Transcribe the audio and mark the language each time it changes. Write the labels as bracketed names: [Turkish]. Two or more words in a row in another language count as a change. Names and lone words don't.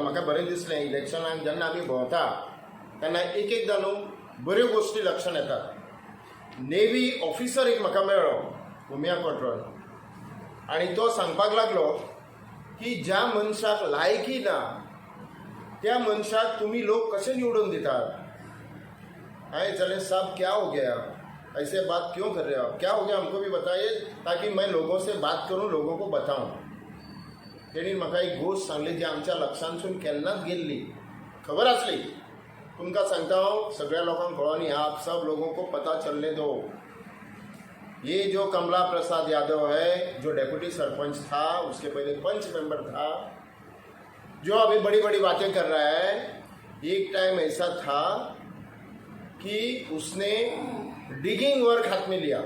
[Konkani] म्हाका बरें दिसलें इलेक्शनाक जेन्ना आमी भोंवता तेन्ना एकदा न्हू बऱ्यो गोश्टी लक्षांत येतात। [English] navy officer [Konkani] एक म्हाका मेळ्ळो कुमिया कोट्रोन, आणि तो सांगपाक लागलो की ज्या मनशाक लायकी ना त्या मनशाक तुम्ही लोक कसे निवडून दितात. [Hindi] हाय चले साहब क्या हो गया, ऐसे बात क्यों कर रहे हो आप, क्या हो गया हमको भी बताइए ताकि मैं लोगों से बात करूं, लोगों को बताऊं. [Konkani] त्यांनी म्हाका एक गोष्ट सांगली जी आमच्या लक्षांतसून केन्नाच गेल्ली, खबर आसली. तुमकां सांगता हांव, सगळ्या लोकांक कळोनी, [Hindi] आप सब लोगों को पता चलने दो. ये जो कमला प्रसाद यादव है, जो डेप्यूटी सरपंच था, उसके पहले पंच मेंबर था, जो अभी बड़ी बड़ी बातें कर रहा है, एक टाइम ऐसा था कि उसने [English] digging work [Hindi] हाथ में लिया.